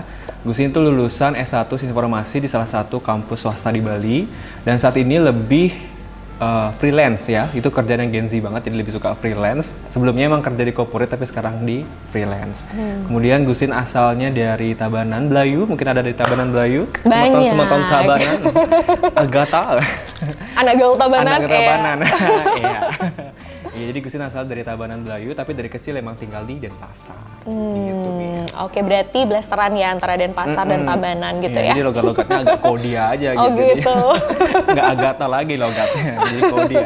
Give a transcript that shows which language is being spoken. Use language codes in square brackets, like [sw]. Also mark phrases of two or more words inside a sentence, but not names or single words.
[id] Gusin itu lulusan S1 Informasi di salah satu kampus swasta di Bali, dan saat ini lebih freelance ya, itu kerjaan yang Gen Z banget, jadi lebih suka freelance. Sebelumnya emang kerja di corporate tapi sekarang di freelance. Kemudian Gusin asalnya dari Tabanan, Belayu, mungkin ada dari Tabanan, Belayu. Semeton Tabanan, Agatha. Anak gaul Tabanan. Anak Tabanan, iya. Ya, jadi Gusin asal dari Tabanan, Belayu, tapi dari kecil emang tinggal di Denpasar. Gitu, Oke, berarti blasteran ya antara Denpasar dan Tabanan gitu ya? Jadi logat-logatnya agak Kodia aja gitu. Oh gitu. Nggak Agatha lagi logatnya, jadi Kodia.